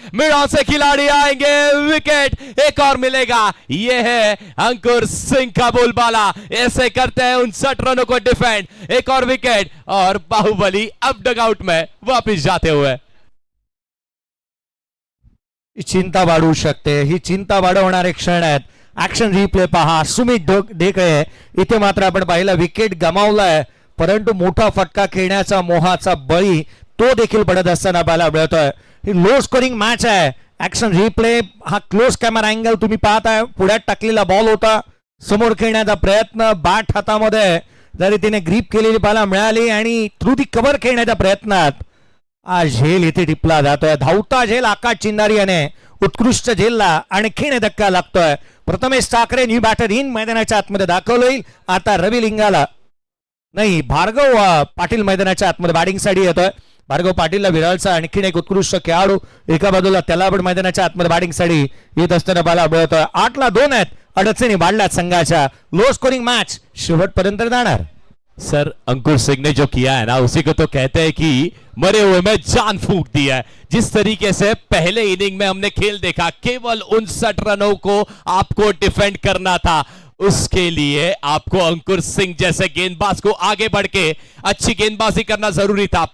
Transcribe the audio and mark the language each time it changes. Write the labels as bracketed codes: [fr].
[hi] Mid on से खिलाड़ी आएंगे, विकेट एक और मिलेगा. यह है अंकुर सिंह का बोलबाला. ऐसे करते हैं 59 रनों को डिफेंड. एक और विकेट और बाहुबली अब डगआउट में वापस जाते हुए. [mr] ही चिंता वाढवू शकते. ही चिंता वाढवणारे क्षण आहेत. ऍक्शन रिप्ले पहा. सुमित ढेकळे इथे मात्र आपण पाहिलं विकेट गमावलाय, परंतु मोठा फटका खेळण्याचा मोहाचा बळी तो देखील पडत असताना पाहायला मिळतोय. ही लो स्कोरिंग मॅच आहे. ऍक्शन रिप्ले हा क्लोज कॅमेरा अँगल तुम्ही पाहताय. पुढ्यात टाकलेला बॉल होता, समोर खेळण्याचा प्रयत्न, बॅट हातामध्ये जरी तिने ग्रीप केलेली पाहायला मिळाली आणि थ्रू दी कव्हर खेळण्याच्या प्रयत्नात आज झेल इथे टिपला जातोय. धावता झेल आकाश चिंदारी याने उत्कृष्ट झेलला आणखीन धक्का लागतोय. Prathamesh Thackeray [en] new batter in [mr] मैदानाच्या आतमध्ये दाखवलं होईल. आता रवी लिंगाला नाही, भार्गव पाटील मैदानाच्या आतमध्ये बॅटिंगसाठी येतोय. भार्गव पाटीलला विराळचा आणखीन एक उत्कृष्ट खेळाडू एका बाजूला, त्याला पण मैदानाच्या आतमध्ये बॅटिंगसाठी येत असताना पाहायला मिळतोय. 8 ला 2 आहेत. अडचणी वाढल्यात संघाच्या. लो स्कोरिंग मॅच शेवटपर्यंत जाणार. [hi] सर अंकुर सिंह ने जो किया है ना, उसी को तो कहते हैं कि मरे हुए में जान फूंक दी है. जिस तरीके से पहले इनिंग में हमने खेल देखा, केवल 59 रनों को आपको डिफेंड करना था. उसके लिए आपको अंकुर सिंह जैसे गेंदबाज को आगे बढ़ के अच्छी गेंदबाजी करना जरूरी था.